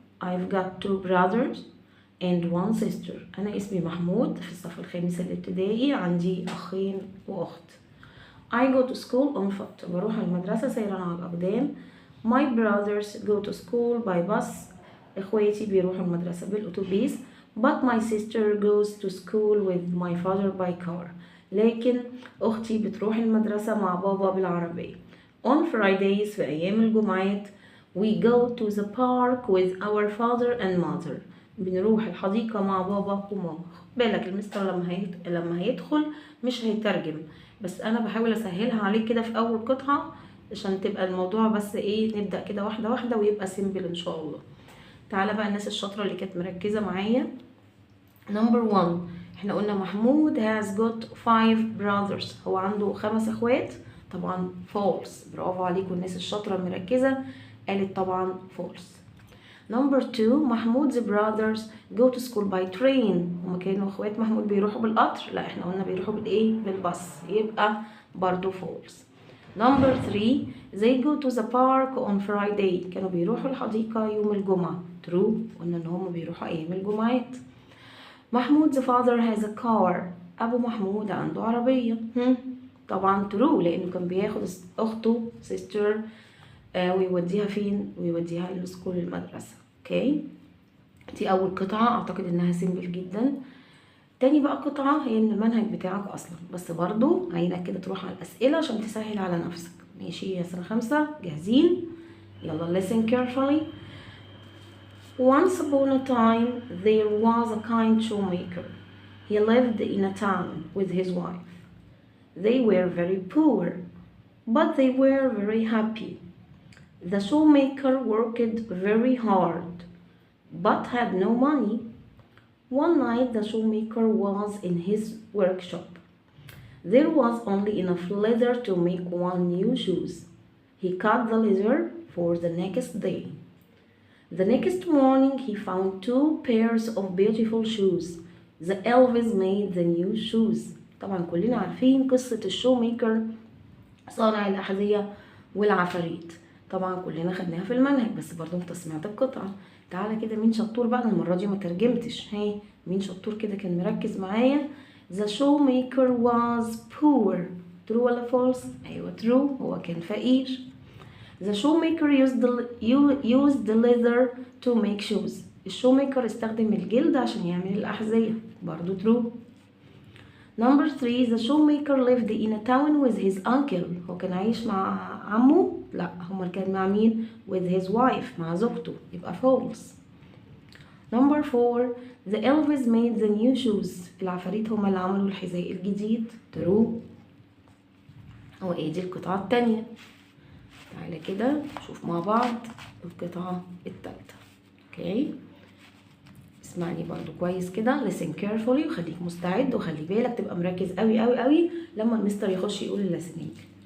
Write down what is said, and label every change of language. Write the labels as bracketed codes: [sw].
[en] I've got 2 brothers and 1 sister. [ar] انا اسمي محمود، في الصف الخامس الابتدائي، عندي اخين واخت. [en] I go to school on foot. [ar] بروح المدرسة سيرا على الأقدام. [en] My brothers go to school by bus. [ar] إخواتي بيروحوا المدرسة بالأتوبيس. [en] But my sister goes to school with my father by car. [ar] لكن أختي بتروح المدرسة مع بابا بالعربية. [en] On Fridays، [ar] في أيام الجمعات، [en] we go to the park with our father and mother. [ar] بنروح الحديقة مع بابا وماما. بالك المستر لما هيدخل مش هيترجم، بس انا بحاول اسهلها عليك كده في اول قطعة عشان تبقى الموضوع بس ايه، نبدأ كده واحدة واحدة ويبقى سيمبل ان شاء الله. تعالى بقى الناس الشاطرة اللي كانت مركزة معايا. نمبر 1، احنا قلنا محمود [en] has got 5 brothers، [ar] هو عنده 5 اخوات. طبعا false، برافو عليكم الناس الشاطرة المركزة، قالت طبعا false. نمبر 2، [en] محمود's brothers go to school by train. [ar] هما كانوا اخوات محمود بيروحوا بالقطر، لا احنا قلنا بيروحوا بالايه، بالباص، يبقى برضو false. نمبر 3، [en] they go to the park on Friday. [ar] كانوا بيروحوا الحديقة يوم الجمعة. true، قلنا ان هما بيروحوا ايام الجمعات. [en] محمود's father has a car. [ar] ابو محمود عنده عربية. طبعا true، لانه كان بياخد اخته sister ويوديها فين، ويوديها للسكول المدرسة. اوكي، دي اول قطعة، اعتقد انها سيمبل جدا. تاني بقى قطعة هي من المنهج بتاعك اصلا، بس برضو عايزك كده تروح على الاسئلة عشان تسهل على نفسك. ماشي يا سنة 5، جاهزين؟ يلا [en] listen carefully. Once upon a time there was a kind shoemaker. He lived in a town with his wife. They were very poor, but they were very happy. The shoemaker worked very hard, but had no money. One night the shoemaker was in his workshop. There was only enough leather to make 1 new shoes. He cut the leather for the next day. The next morning he found 2 pairs of beautiful shoes. The elves made the new shoes. [ar] طبعا كلنا عارفين قصة الشوميكر، صانع الأحذية والعفاريت. طبعا كلنا خدناها في المنهج، بس برضو انت سمعت القطعة. تعالى كده، مين شطور بقى؟ المرة دي ما ترجمتش. هاي مين شطور كده كان مركز معايا؟ [en] The shoemaker was poor. [ar] true ولا false؟ ايوه true، هو كان فقير. [en] The shoemaker used the leather to make shoes. [ar] الشوميكر استخدم الجلد عشان يعمل الأحذية، برضو true. [en] Number 3، the shoemaker lived in a town with his uncle. [ar] هو كان عايش مع عمه؟ لا، هو كان مع مين؟ [en] with his wife، [ar] مع زوجته، يبقى false. [en] Number 4، the elves made the new shoes. [ar] العفاريت هما اللي عملوا الحذاء الجديد. [en] true. [ar] هو ايه دي القطعة التانية؟ تعالى كده نشوف مع بعض القطعة التالتة. اوكي، اسمعني برضو كويس كده. [en] listen carefully [ar] وخليك مستعد، وخلي بالك تبقى مركز قوي قوي قوي لما المستر يخش يقول listening.